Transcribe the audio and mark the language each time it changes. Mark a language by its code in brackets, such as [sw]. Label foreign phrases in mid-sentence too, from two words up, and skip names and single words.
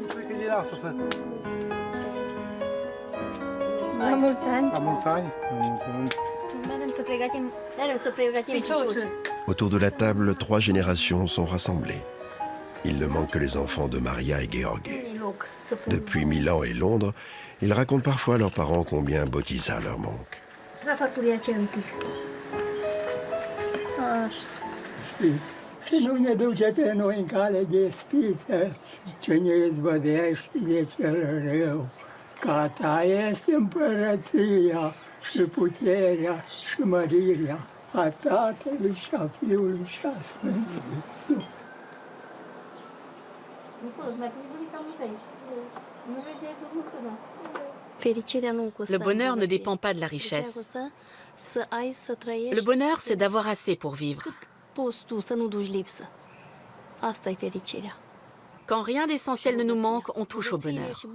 [fr] Autour de la table, 3 générations sont rassemblées. Il ne manque que les enfants de Maria et Gheorghe. Depuis Milan et Londres, ils racontent parfois à leurs parents combien Botiza leur manque. [ro] Și nu ne duce pe noi în cale de spiță, ce ne izbăvește de cel rău. Că a ta este împărăția și puterea și mărirea a Tatălui și a Fiului și a Sfântului Duh. [fr] Le bonheur ne dépend pas de la richesse. Le bonheur, c'est d'avoir assez pour vivre. Quand rien d'essentiel ne nous manque, on touche au bonheur.